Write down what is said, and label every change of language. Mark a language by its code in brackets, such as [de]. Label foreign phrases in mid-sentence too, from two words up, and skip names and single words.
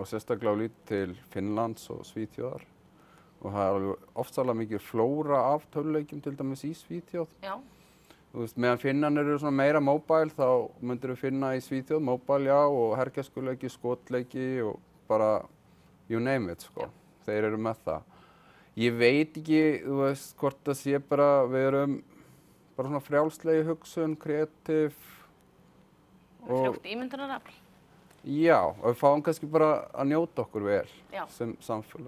[is] sérstaklega á lít til Finnlands og Svíþjóðar. Og það er alveg ofsalega mikið flóra af tölvuleikjum til dæmis í Svíþjóð. Já. Þú veist, meðan Finnarnir eru svona meira mobile, þá myndir við finna í Svíþjóð mobile, já, og hergæskuleiki, skotleiki og bara [en] you name it, [is] sko. Þeir eru með það. Ég veit ekki, þú veist, hvort það sé bara, við erum bara svona frjálslegi hugsun, kreatív. Frjótt ímyndunarafl. Já, og við fáum kannski bara að njóta okkur vel sem samfélag.